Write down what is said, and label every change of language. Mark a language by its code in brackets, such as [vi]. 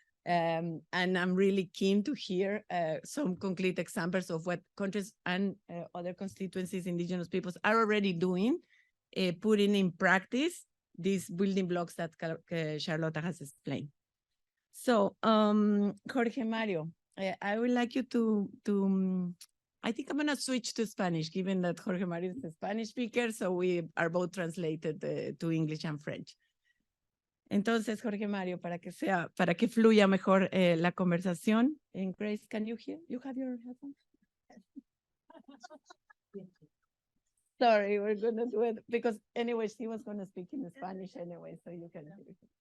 [en] And I'm really keen to hear some concrete examples of what countries and other constituencies, indigenous peoples are already doing, putting in practice these building blocks that Charlotte has explained. So, Jorge Mario, I would like you to I think I'm going to switch to Spanish, given that Jorge Mario is a Spanish speaker, so we are both translated to English and French. [es] Entonces, Jorge Mario, para que fluya mejor la conversación. [en] And Grace, can you hear? You have your headphones? Sorry, we're going to do it because anyway, she was going to speak in Spanish anyway, so you can hear it.